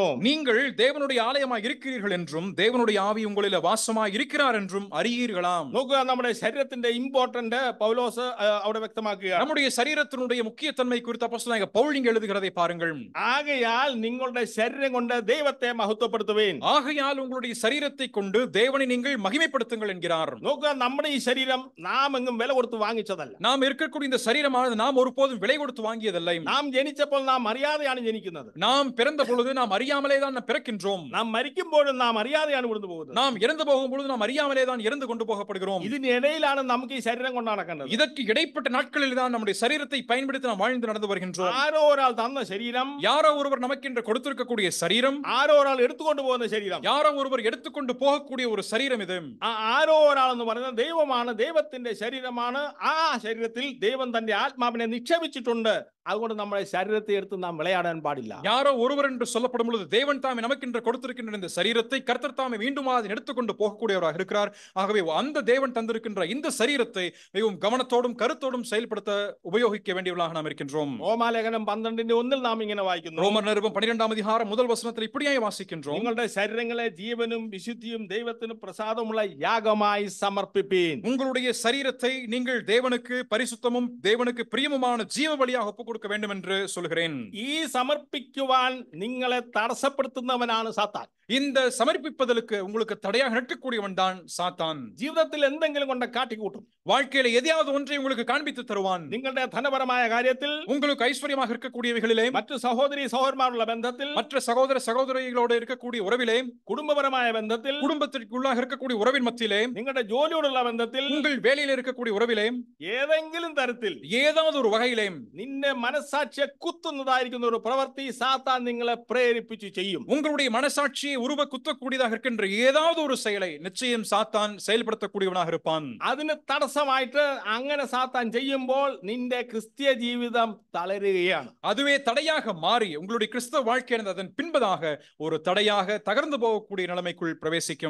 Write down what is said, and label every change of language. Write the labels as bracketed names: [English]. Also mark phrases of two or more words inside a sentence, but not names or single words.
[Tamil] நீங்கள் தேவனுடைய ஆலயமாய் இருக்கிறீர்கள் என்றும் தேவனுடைய ஆவி உங்களில் வாசமாய் இருக்கிறார் என்றும் அறியீர்களாம். [Malayalam] നോക്കുക, നമ്മുടെ ശരീരത്തിന്റെ ഇമ്പോർട്ടന്റ് പൗലോസ് അവിടെ വ്യക്തമാക്കുക. [Tamil] நம்முடைய சரீரத்தினுடைய முக்கியத்தன்மை குறித்து அப்போஸ்தலனாகிய பவுல் இங்கே எழுதுகிறதை பாருங்கள். [Malayalam] ആകയാൽ നിങ്ങളുടെ ശരീരം കൊണ്ട് ദൈവത്തെ മഹത്വപ്പെടുത്തുവീൻ. [Tamil] ஆகையால் உங்களுடைய சரீரத்தை கொண்டு தேவனை நீங்கள் மகிமைப்படுத்துங்கள் என்கிறார். [Malayalam] നോക്കുക, നമ്മുടെ ഈ ശരീരം നാം എങ്ങും വില കൊടുത്ത് വാങ്ങിച്ചതല്ല. [Tamil] நாம் இருக்கக்கூடிய இந்த சரீரமானது நாம் ஒருபோதும் விலை கொடுத்து வாங்கியதல்ல. [Malayalam] നാം ജനിച്ചപ്പോൾ നാം അറിയാതെയാണ് ജനിക്കുന്നത്. [Tamil] நாம் பிறந்த பொழுது நாம் அறியாமலே தான் பிறக்கின்றோம். [Malayalam] നാം മരിക്കുമ്പോഴും നാം അറിയാതെയാണ് ഇവിടുന്ന് പോകുന്നത്. [Tamil] நாம் இறந்து போகும் பொழுது நாம் அறியாமலே தான் இறந்து கொண்டு போகப்படுகிறோம். [Malayalam] ഇതിനിടയിലാണ് നമുക്ക് ഈ ശരീരം കൊണ്ട് നടക്കേണ്ടത്. [Tamil] இதற்கு இடைப்பட்ட நாட்களில் தான் நம்முடைய சரீரத்தை பயன்படுத்தி நாம் வாழ்ந்து நடந்து வருகின்றோம். [Malayalam] ആരോ ഒരാൾ തന്ന ശരീരം, [Tamil] யாரோ ஒருவர் நமக்கென்று கொடுத்திருக்கக்கூடிய சரீரம், [Malayalam] ആരോ ഒരാൾ എടുത്തുകൊണ്ട് പോകുന്ന ശരീരം, [Tamil] யாரோ ஒருவர் எடுத்துக்கொண்டு போகக்கூடிய ஒரு சரீரம் இது. [Malayalam] ആ ആരോ ഒരാൾ എന്ന് പറയുന്നത് ദൈവമാണ്, ദൈവത്തിന്റെ ശരീരമാണ്. ആ ശരീരത്തിൽ ദൈവം തന്റെ ആത്മാവിനെ നിക്ഷേപിച്ചിട്ടുണ്ട്. അതുകൊണ്ട് നമ്മുടെ ശരീരത്തെ എടുത്ത് നാം വിളയാടാൻ പാടില്ല. [Tamil] யாரோ ஒருவர் என்று சொல்லப்படும் பொழுது தேவன் தாமே நமக்கென்று கொடுத்திருக்கின்ற இந்த சரீரத்தை கர்த்தர் தாமே மீண்டும் அதை எடுத்துக்கொண்டு போகக்கூடியவராக இருக்கிறார். ஆகவே அந்த தேவன் தந்திருக்கின்ற இந்த சரீரத்தை மிகவும் கவனத்தோடும் கருத்தோடும் செயல்படுத்த உபயோகிக்க வேண்டியவர்களாக நாம் இருக்கின்றோம். [Malayalam] റോമാലേഖനം 12:1 നാം ഇങ്ങനെ വായിക്കുന്നു. [Tamil] ரோமர் நிருபம் 12ஆம் அதிகாரம் முதல் வசனத்தில் இப்படியாய் வாசிக்கின்றோம். [Malayalam] നിങ്ങളുടെ ശരീരങ്ങളെ ജീവനും വിശുദ്ധിയും ദൈവത്തിന് പ്രസാദമുള്ള യാഗമായി സമർപ്പിപ്പീൻ. [Tamil] உங்களுடைய சரீரத்தை நீங்கள் தேவனுக்கு பரிசுத்தமும் தேவனுக்கு பிரியமுமான ஜீவ பலியாக ஒப்புக் கொடுக்க வேண்டும் என்று சொல்கிறேன். [Malayalam] ഈ സമർപ്പിക്കുവാൻ നിങ്ങളെ തടസ്സപ്പെടുത്തുന്നവനാണ് സാത്താൻ. [Tamil] இந்த சமர்ப்பிப்பதற்கு உங்களுக்கு தடையாக நிற்கக்கூடியவன் தான் சாத்தான். [Malayalam] ജീവിതത്തിൽ എന്തെങ്കിലും കൊണ്ട് കാട്ടിക്കൂട്ടും. [Tamil] வாழ்க்கையில எதையாவது ஒன்றை உங்களுக்கு காண்பித்து தருவான். [Malayalam] നിങ്ങളുടെ ധനപരമായ കാര്യത്തിൽ, [Tamil] உங்களுக்கு ஐஸ்வர்யமாக இருக்கக்கூடியவைகளிலே, [Malayalam] മറ്റു സഹോദരി സഹോദരന്മാരുള്ള ബന്ധത്തിൽ, [Tamil] மற்ற சகோதர சகோதரிகளோடு இருக்கக்கூடிய உறவிலே, [Malayalam] കുടുംബപരമായ ബന്ധത്തിൽ, [Tamil] குடும்பத்திற்குள்ளாக இருக்கக்கூடிய உறவின் மத்தியிலே, [Malayalam] നിങ്ങളുടെ ജോലിയോടുള്ള ബന്ധത്തിൽ, [Tamil] உங்கள் வேலையில் இருக்கக்கூடிய உறவிலே, [Malayalam] ഏതെങ്കിലും തരത്തിൽ [Tamil] ஏதாவது ஒரு வகையிலே [Malayalam] നിന്നെ മനസാക്ഷിയെ കുത്തുന്നതായിരിക്കുന്ന ഒരു പ്രവൃത്തി സാത്താൻ നിങ്ങളെ പ്രേരിപ്പിച്ചു ചെയ്യും. [Tamil] உங்களுடைய மனசாட்சியை உருவ குத்தக்கூடியதாக இருக்கின்ற ஏதாவது ஒரு செயலை நிச்சயம் சாத்தான் செயல்படுத்தக்கூடியவனாக இருப்பான். [Malayalam] അതിന് തടസ്സമായിട്ട് അങ്ങനെ സാത്താൻ ചെയ്യുമ്പോൾ നിന്റെ ക്രിസ്തീയ ജീവിതം തളരുകയാണ്. [Tamil] அதுவே தடையாக மாறி உங்களுடைய கிறிஸ்தவ வாழ்க்கையானது அதன் பின்பதாக ஒரு தடையாக தகர்ந்து போகக்கூடிய நிலைமைக்குள் பிரவேசிக்கும்.